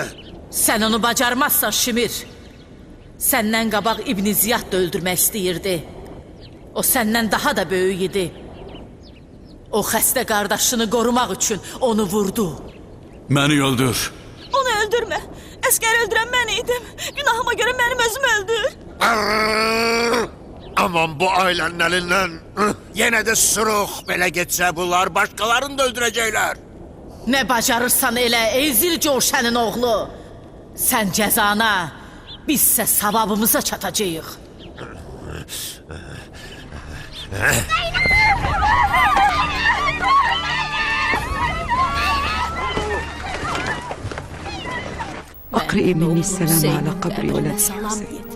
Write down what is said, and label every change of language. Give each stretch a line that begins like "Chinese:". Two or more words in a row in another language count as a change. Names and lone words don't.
Azerbaijani: Sen onu bacarmazsan Şimir. Səndən qabaq İbn Ziyad da öldürmək istəyirdi. O səndən daha da böyük idi. O xəstə qardaşını qorumaq üçün onu vurdu. Məni öldür. Onu öldürmə. Əskər öldürən mən idim. Günahıma görə mənim özümü öldür.
Turkish: Aman bu ailenin elinden. Yine de sırıq belə geçse bunlar başkalarını da öldürecekler.
Azerbaijani: Nə bacarırsan elə, ey Zilcövşənin oğlu. Sən cəzana, bizsə savabımıza çatacağıq.
Arabic: أقرئي مني السلام على قبر ولدي حسين.